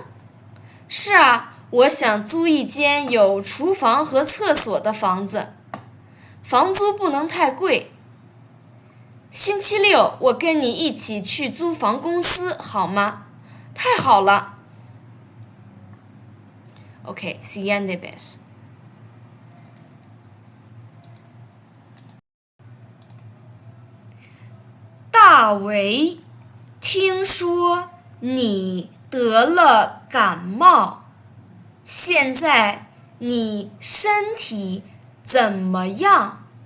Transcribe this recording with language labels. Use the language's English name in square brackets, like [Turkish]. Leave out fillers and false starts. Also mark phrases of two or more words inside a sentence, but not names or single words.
[Chinese] 是啊，我想租一间有厨房和厕所的房子。房租不能太贵。星期六我跟你一起去租房公司好吗？太好了。 [Spanish] OK, siguiente vez. [Chinese] 大为，听说你得了感冒， 现在你身体怎么样？